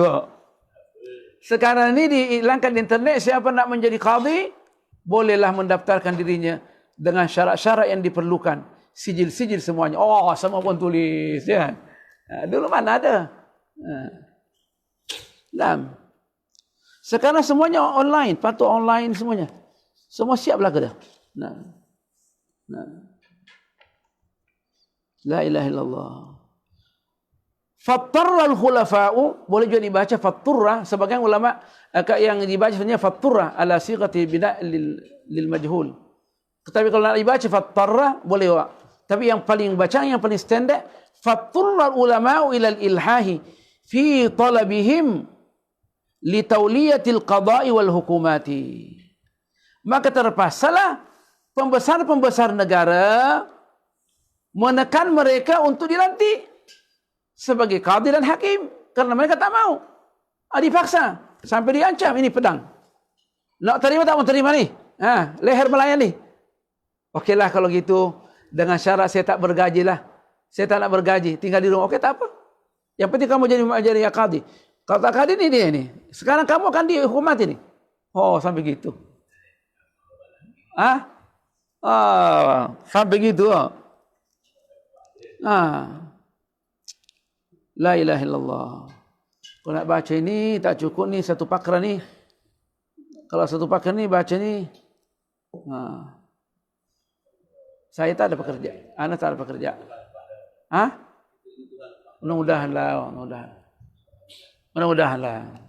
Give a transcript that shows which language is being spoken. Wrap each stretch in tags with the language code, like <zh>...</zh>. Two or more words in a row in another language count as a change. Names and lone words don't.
<ms>Sekarang ni dihilangkan di internet, siapa nak menjadi qadi bolehlah mendaftarkan dirinya dengan syarat-syarat yang diperlukan, sijil-sijil semuanya. Semua pun tulis ya. Dulu mana ada. Sekarang semuanya online, patut online semuanya. Semua siap belaka dah.</ms> <ar>لا إله إلا الله. فاضطر الخلفاء,</ar> <ms>boleh juga dibaca fatturra. Sebagian ulama yang dibaca sebenarnya fatturra</ms> <ar>على صيغة بناء للمجهول.</ar> <ms>Tapi kalau nak dibaca fattarra boleh juga. Tapi yang paling baca, yang paling standard,</ms> <ar>فاضطر العلماء إلى الإلحاح في طلبهم لتولية القضاء والحكومة.</ar> <ms>Maka terpaksalah pembesar-pembesar negara menekan mereka untuk dilantik sebagai qadi dan hakim, karena mereka tak mau. Dipaksa sampai diancam, ini pedang. Nak terima tak mau terima ni? Leher melayani. Okeylah kalau gitu, dengan syarat saya tak bergaji lah. Saya tak nak bergaji, tinggal di rumah. Okey, tak apa. Yang penting kamu jadi qadi. Kalau tak qadi ni dia ni. Sekarang kamu akan dihukum mati ni. Sampai gitu. Sampai gitu.</ms> <ar>لا إله إلا الله.</ar> <ms>Kalau nak baca ini tak cukup ni satu pakra ni. Kalau satu pakra ni baca ni, saya tak ada pekerja. Ana tak ada pekerja. Mudah-mudahanlah, mudah-mudahanlah.</ms>